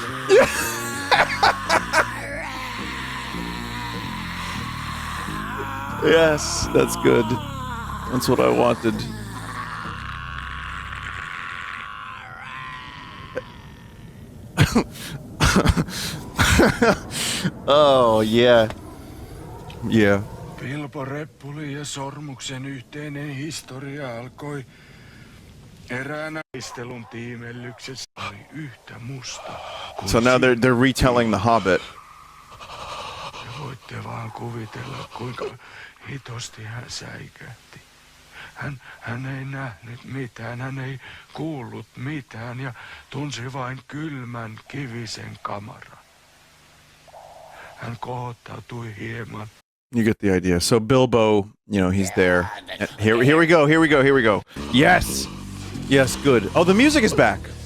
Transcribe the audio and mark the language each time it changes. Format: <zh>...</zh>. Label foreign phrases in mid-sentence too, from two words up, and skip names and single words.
<en>Yes, that's good. That's what I wanted. Oh, yeah. Yeah.</en> <fi>Bilbo Reppuli ja Sormuksen yhteinen historia alkoi eräänä taistelun tiimellyksessä oli yhtä musta.</fi> <en>So now they're retelling The Hobbit.</en> <fi>Voitte vaan kuvitella, kuinka hitosti hän säikähti. Hän ei nähnyt mitään, hän ei kuullut mitään ja tunsi vain kylmän kivisen kamaran. Hän kohottautui hieman.</fi> <en>You get the idea. So Bilbo, he's there. Here we go. Here we go. Here we go. Yes. Yes, good. Oh, the music is back.</en>